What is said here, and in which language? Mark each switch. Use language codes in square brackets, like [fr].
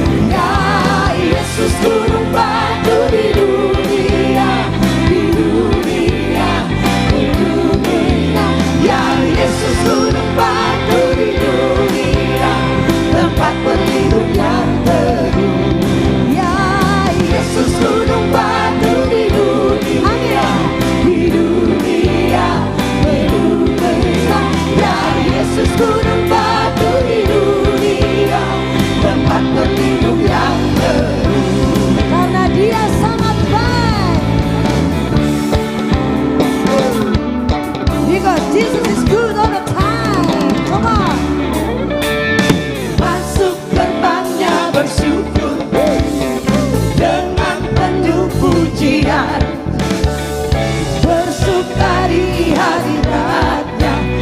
[id] Ya Yesus gunung batu di dunia, di dunia, di dunia. Ya Yesus gunung batu di dunia, tempat berlindung yang teduh. Ya Yesus gunung batu di dunia, di dunia, di dunia. Ya Yesus gunung batu di dunia, tempat berlindung yang teduh. karena Dia sangat baik. [en] Because Jesus is good all the time. Come on. [id] Masuk gerbangnya bersyukur dengan penuh pujian, bersuka di hadiratnya.